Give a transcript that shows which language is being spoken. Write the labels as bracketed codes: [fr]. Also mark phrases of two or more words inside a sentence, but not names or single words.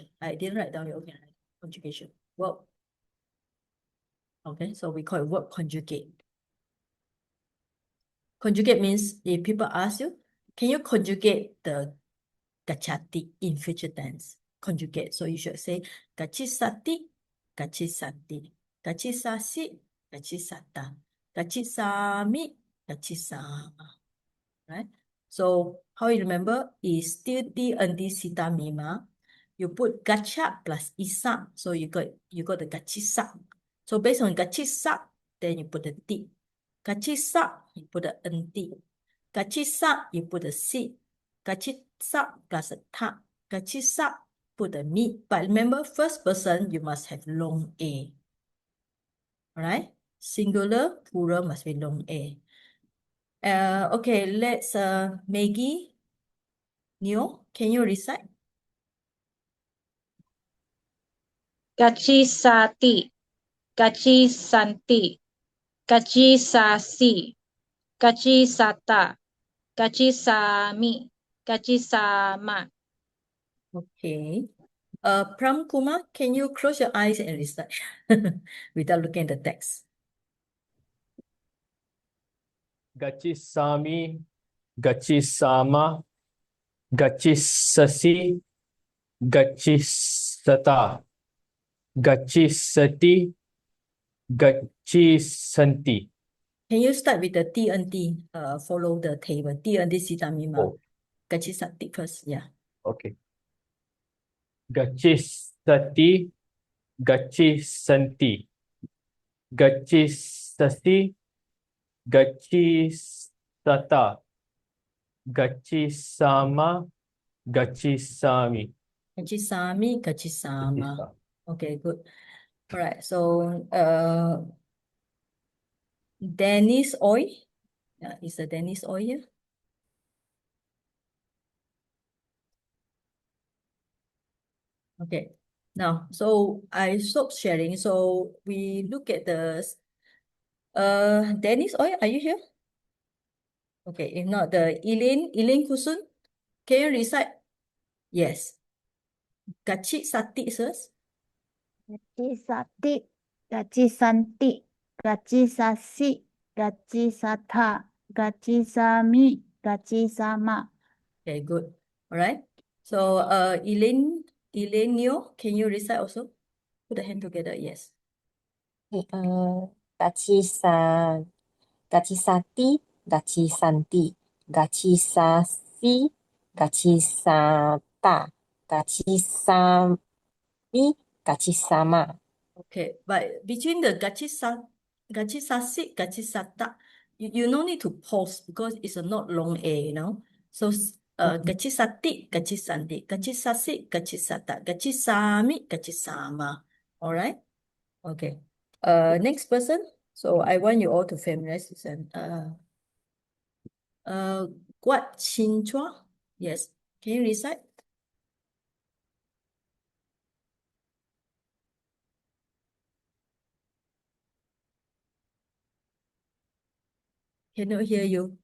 [en] I didn't write down your, okay, conjugation. Well, okay, so we call it verb conjugate. Conjugate means if people ask you, can you conjugate the gachati in future tense? Conjugate. So you should say [pi] gachisati, gachisati, gachisasi, gachisata, gachisami, gachisama. [en] Right? So how you remember is still T and D sita mima. You put gacha plus isa, so you got the gachisa. So based on gachisa, then you put the T. Gachisa, you put the NT. Gachisa, you put the C. Gachisa plus a ta. Gachisa, put the mi. But remember, first person, you must have long A. Alright? Singular, plural must be long A. Okay, let's Maggie, Neo, can you recite? [pi] Gachisati, gachisanti, gachisasi, gachisata, gachisami, gachisama. [en] Okay. Pram Kumar, can you close your eyes and recite without looking at the text? [pi] Gachisami, Gachisama, Gachisasi, Gachisata, Gachisati, Gachisanti. [en] Can you start with the T and T? Follow the table. T and T sitamima. Oh, Gachisati first. Yeah. okay. [pi] Gachisati, Gachisanti, Gachisasi, Gachisata, Gachisama, gachisami. Gachisami, gachisama. Gachisa. [en] Okay, good. All right. So, Danish oil. Is the Danish oil here? Okay. Now, so I stop sharing. So we look at the Danish oil. Are you here? Okay. If not, the Elaine Kusun. Can you recite? Yes. [pi] Gachi sati, sirs. Gachi sati, gachi santi, gachi sasi, gachi satha, gachi sami, gachi sama. [en] Okay, good. All right. So, Elaine Neo, can you recite also? Put the hand together. Yes. [pi] Gachi sati, gachi santi, gachi sasi, gachi sata, gachi sami, gachi sama. [en] Okay, but between the [pi] gachi sasi, gachi sata, [en] you no need to pause because it's a not long A, So [pi] gachi sati, gachi santi, gachi sasi, gachi sata, gachi sami, gachi sama. [en] All right? Okay. Next person. So I want you all to familiarize this and Guat Chin Chua. Yes. Can you recite? Cannot hear you.